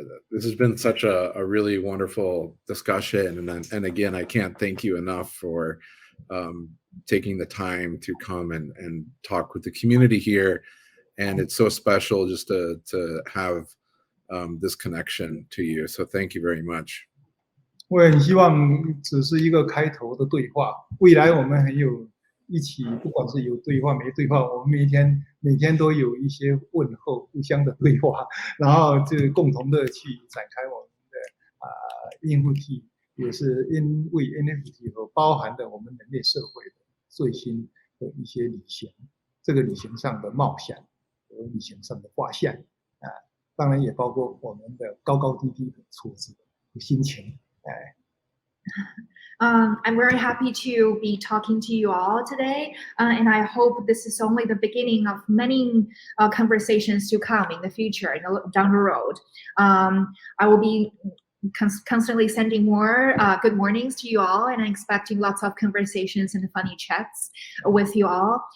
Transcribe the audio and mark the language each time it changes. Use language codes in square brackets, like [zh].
[en] This has been such a really wonderful discussion, and again, I can't thank you enough for taking the time to come and talk with the community here. And it's so special just to have this connection to you. So thank you very much. [zh] 我很希望只是一个开头的对话，未来我们很有一起，不管是有对话没对话，我们每天都有一些问候，互相的对话，然后就共同的去展开我们的NFT，也是因为 NFT 和包含的我们人类社会的最新的一些旅行，这个旅行上的冒险和旅行上的发现当然也包括我们的高高低低的挫折和心情。 [en] I'm very happy to be talking to you all today, and I hope this is only the beginning of many conversations to come in the future, down the road. I will be constantly sending more good mornings to you all, and I'm expecting lots of conversations and funny chats with you all.